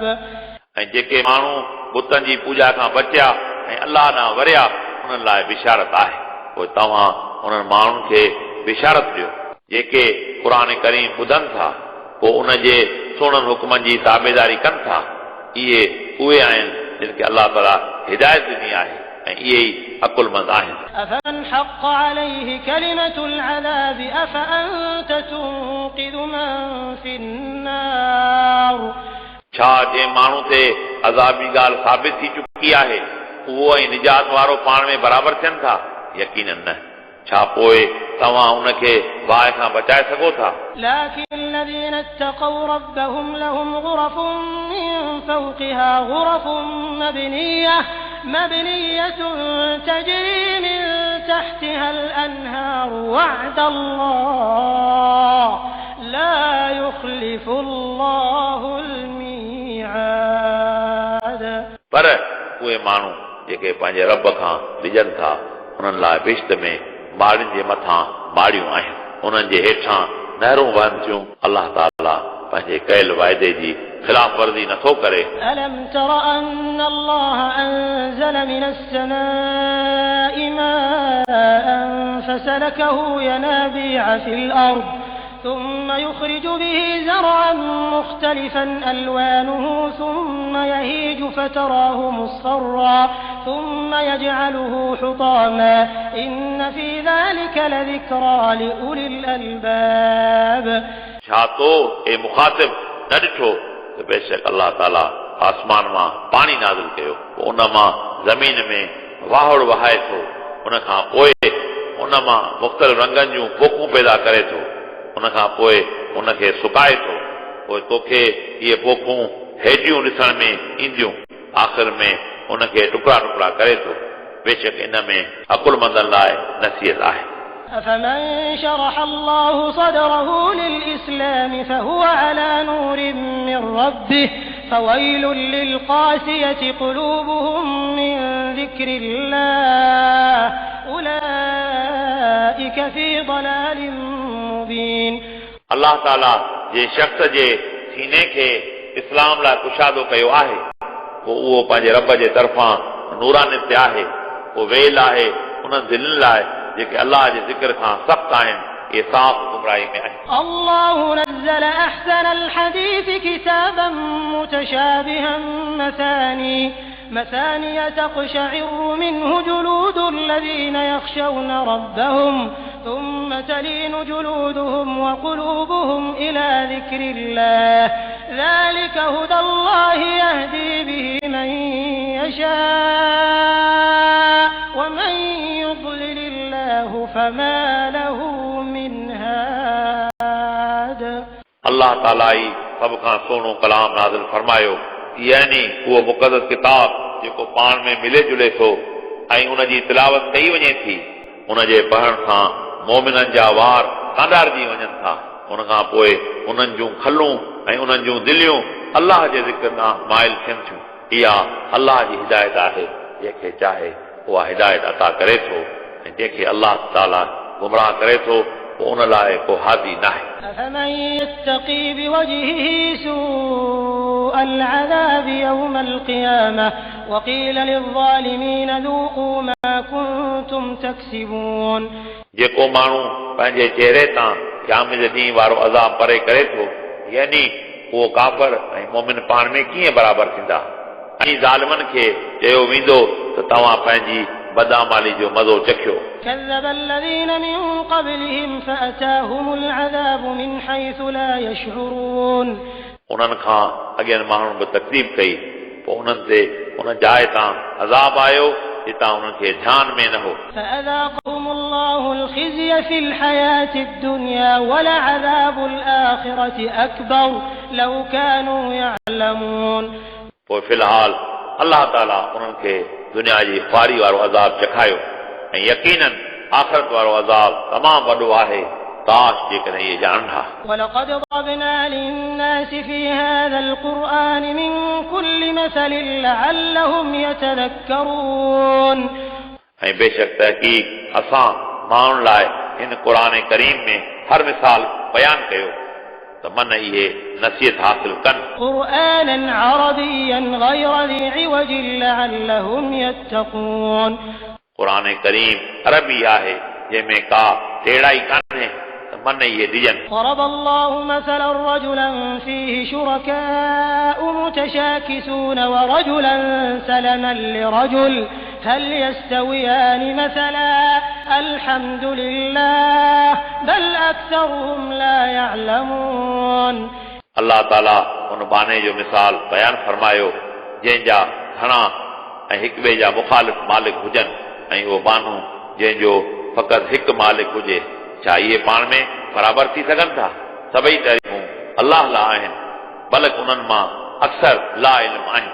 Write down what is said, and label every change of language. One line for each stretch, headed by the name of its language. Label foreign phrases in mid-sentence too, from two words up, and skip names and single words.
Sindhi: ऐं जेके माण्हू बुतनि जी पूॼा खां बचिया ऐं अलाह ॾांहुं वरिया उन्हनि लाइ बिशारत आहे. पोइ तव्हां उन्हनि माण्हुनि खे बिशारत ॾियो जेके क़ुर करीम ॿुधनि था, पोइ उन जे सुहिणनि हुकुमनि जी ताबेदारी कनि था. इहे उहे आहिनि जिन खे अलाह ताला हिदायत ॾिनी आहे ऐं इहे ई अकुलमंद आहिनि.
Arabic: أفمن حق عليه كلمة العذاب أفأنت تنقذ من في النار.
Sindhi: छा जंहिं माण्हू ते अज़ाबी ॻाल्हि साबित थी चुकी आहे उहो ऐं निजात वारो पाण में बराबरि थियनि था? यकीनन न. छा पोइ तव्हां उनखे बाहि खां बचाए सघो था
Arabic: لكن الذين اتقوا ربهم لهم غرف من فوقها غرف مبنية تجري من تحتها الأنهار وعد الله لا يخلف الله الميعاد
Sindhi: पर उहे माण्हू जेके पंहिंजे रब खां डिॼनि था उन्हनि लाइ बिश्त में ॿाड़ियुनि जे मथां ॿाड़ियूं आहिनि उन्हनि जे हेठां नहरूं वहनि थियूं अलाह ताला पंहिंजे कयल वाइदे जी ख़िलाफ़ वर्ज़ी नथो करे
Arabic: ألم تر أن الله أنزل من السماء ماء فسلكه ينابيع في الأرض ثم يخرج به زرعا مختلفا ألوانه ثم يهيج فتراه مصفرا ثم يجعله حطاما إن في ذلك لذكرى لأولي الألباب
Sindhi: छा तो ए मुखातिब न ॾिठो त बेशक अलाह ताला आसमान मां पाणी नाज़िल कयो पोइ उन मां ज़मीन में वाहड़ वहाए थो उन खां पोइ उन मां मुख़्तलिफ़ रंगनि जूं पोखूं पैदा करे थो उन खां पोइ उनखे सुकाए थो पोइ तोखे इहे पोखूं हेठियूं ॾिसण में ईंदियूं आख़िर में उनखे टुकड़ा टुकड़ा करे थो बेशक इन में अकुलमंदनि लाइ नसीहत आहे
Arabic: أفمن شرح الله صدره للإسلام فهو على نور من ربه فويل للقاسية قلوبهم من ذكر الله أولئك في ضلال مبين
Sindhi: अलाह ताला जे शख़्स जे सीने खे इस्लाम लाइ कुशादो कयो आहे पोइ उहो पंहिंजे रब जे तरफ़ां नूरानियत ते आहे पोइ वेल आहे उन्हनि दिलनि लाइ जेके अलाह जे ज़िक्र खां सख़्त आहिनि इहे साफ़ गुमराही में आहिनि
Arabic: الله نزل أحسن الحديث كتابا متشابها مثانية تقشعر منه جلود الذين يخشون ربهم ثم تلين جلودهم وقلوبهم إلى ذكر الله ذلك هدى الله يهدي به من يشاء ومن يضلل الله فما له من هاد
Sindhi: अलाह ताला ई सभ खां सुहिणो कलाम नाज़िल फरमायो यानी उहो मुक़दस किताब जेको पाण में मिले जुले थो ऐं उन जी तिलावत कई वञे थी उन जे पढ़ण सां मोमिननि जा वार कांडारजी वञनि था उन खां पोइ उन्हनि जूं खलूं ऐं उन्हनि जूं दिलियूं अलाह जे ज़िक्र ॾांहुं माइल थियनि थियूं इहा अलाह जी हिदायत आहे जंहिंखे चाहे उहा हिदायत अता करे थो ऐं जंहिंखे अलाह ताला गुमराह करे थो पोइ उन लाइ को हादी नाहे
Arabic: أفمن يتقي بوجهه سوء العذاب يوم القيامة وقيل للظالمين ذوقوا ما كنتم تكسبون
Sindhi: जेको माण्हू पंहिंजे चेहरे तां क़यामत जे ॾींहुं वारो अज़ाब परे करे थो यानी उहो काफ़िर ऐं मोमिन पाण में कीअं बराबरि थींदा ऐं ज़ालिमनि खे चयो वेंदो त तव्हां पंहिंजी बदअमाली जो मज़ो चखियो
Arabic: كذب الذين من قبلهم فأتاهم العذاب من حيث لا يشعرون
Sindhi: उन्हनि खां अॻियनि माण्हुनि बि तकलीफ़ कई पोइ उन्हनि ते उन जाइ तां अज़ाब आयो जितां उन्हनि खे ध्यान में न हो
Arabic: فأذاقهم الله الخزي في الحياة الدنيا ولعذاب الآخرة أكبر لو كانوا يعلمون
Sindhi: पोइ फ़िलहाल अलाह ताला उन्हनि खे दुनिया जी ख़्वारी वारो अज़ाब चखायो ऐं यकीनन आख़िरत वारो अज़ाब तमामु वॾो आहे काश जेकॾहिं इहे ॼाणनि हा
Arabic: ولقد ضربنا للناس في هذا القرآن من كل مثل لعلهم يتذكرون
Sindhi: ऐं बेशक तहक़ीक़ असां माण्हुनि लाइ हिन क़ुर करीम में हर मिसाल बयानु कयो त मन इहे नसीहत हासिल कनि
Arabic: قرآنا عربيا غير ذي عوج لعلهم يتقون
Sindhi: क़ुर करीम अरबी आहे जंहिंमें का टेढ़ाई कान्हे त मन इहे डिॼनि
Arabic: ضرب الله مثلا رجلا فيه شركاء متشاكسون ورجلا سلما لرجل هل يستويان مثلا الحمد لله بل أكثرهم لا يعلمون
Sindhi: अलाह ताला उन बाने जो मिसाल बयानु फरमायो जंहिंजा घणा ऐं हिक ॿिए जा मुखालिफ़ मालिक हुजनि ऐं उहो बानो जंहिंजो फ़क़ति हिकु मालिक हुजे। छा इहे पाण में बराबर थी सघनि था? सभई तारीफ़ूं अल्लाह लाइ आहिनि, बल्कि उन्हनि मां अक्सर ला इल्म आहिनि।